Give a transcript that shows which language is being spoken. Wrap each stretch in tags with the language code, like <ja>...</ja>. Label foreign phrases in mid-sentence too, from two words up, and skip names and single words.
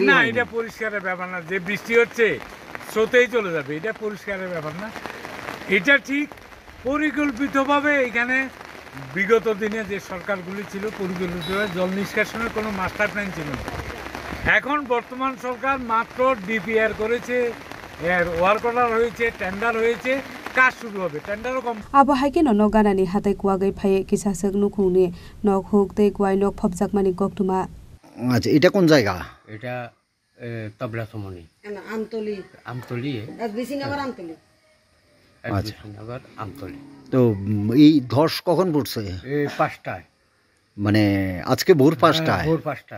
<bn>না এটা পরিষ্কারের ব্যাপার না যে বৃষ্টি হচ্ছে স্রোতেই চলে যাবে এটা পরিষ্কারের ব্যাপার না এটা ঠিক পরিকল্পিতভাবে এখানে বিগত দিনে যে সরকারগুলি ছিল পরিকল্পিতভাবে জল নিষ্কাশনের কোনো</bn> <en>master plan</en> <bn>ছিল না এখন বর্তমান সরকার মাত্র ডিপিআর করেছে</bn> <en>work order</en> <bn>হয়েছে টেন্ডার হয়েছে কাজ শুরু হবে টেন্ডারও কম</bn> <trp>abo haikeno nok ganani hatai kuagai phaye kisasek nukhungni nok huk tei kuai nok phopjakmani goktuma</trp> <bn>আচ্ছা এটা কোন জায়গা এটা তবলা সমনি আমতলি বিসিনগর আমতলি বিসিনগর আমতলি তো এই ধস কখন পড়ছে এই 5টায় মানে আজকে ভোর 5টায় ভোর 5টায়</bn>